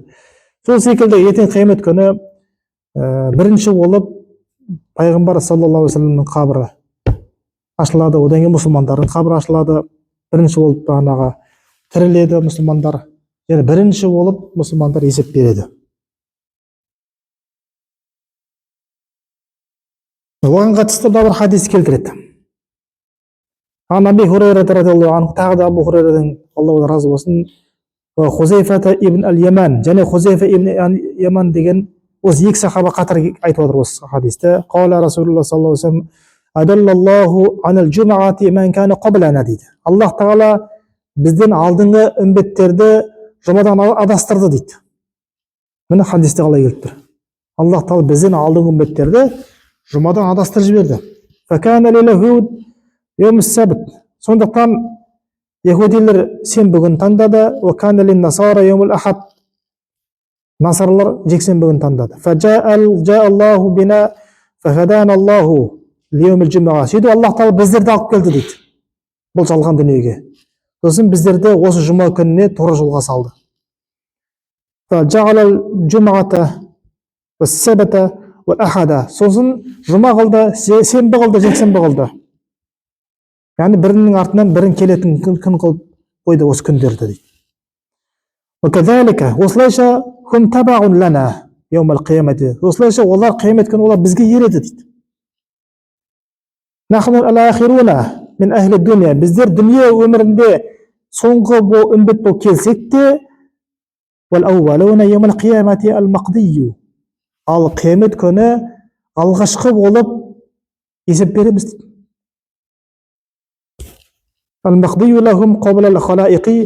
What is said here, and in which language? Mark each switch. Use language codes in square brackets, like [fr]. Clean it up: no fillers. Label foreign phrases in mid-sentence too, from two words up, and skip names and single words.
[kk] Сол секілді ертең қиямет күні бірінші болып пайғамбар [ar] صلى الله عليه وسلم [kk] қабірі ашылады, одан кейін мұсылмандардың қабірі ашылады. Бірінші болып тіріледі мұсылмандар. Және бірінші болып мұсылмандар есеп береді. Оған қатысты да бір хадис келтіреді. Аби Хурайра радиаллаху анху, тағы да Абу Хурайрадан Аллаһу разы болсын, Хузайфа ибн аль-Яман, және Хузайфа ибн аль-Яман деген осы екі сахаба қатар айтып отыр осы хадисте. [ar] قال رسول الله صلى الله عليه وسلم أضل الله عن الجمعة من كان قبلنا дейді. [kk] Аллах Тағала бізден алдыңғы үмбеттерді жұмадан адастырды дейді. Міне хадисте қалай келіп тұр. Аллах Тағала бізден алдыңғы үмбеттерді жұмадан адастырып жіберді. [ar] فكان لليهود يوم السبت. [kk] Сондықтан яһудилер сенбі күнін таңдады, [ar] وكان للنصارى يوم الأحد. [kk] Насарлар жексенбі күнін таңдады. [ar] فجاء الله بنا فهدانا الله ليوم الجمعة. [kk] Сөйтіп Аллах Тағала біздерді алып келді дейді. Бұл жалған дүниеге. Сосын біздерді осы жұма күніне тура жолға салды. [ar] فجعل الجمعة والسبت والأحد. [kk] Сосын жұма қылды, сенбі қылды, жексенбі қылды. Яғни бірінің артынан бірін келетін күн қылып қойды осы күндерді дейді. [ar] وكذلك осылайша هم تبع لنا يوم القيامة. [kk] Осылайша олар қиямет күні олар бізге ереді дейді. [ar] نحن الآخرون من أهل الدنيا. [kk] Біздер дүние өмірінде соңғы үмбет болып келсек те, [ar] والأولون يوم القيامة المقضي. [kk] Ал қиямет күні алғашқы болып есеп береміз дейді. [ar] المقضي لهم قبل الخلائق.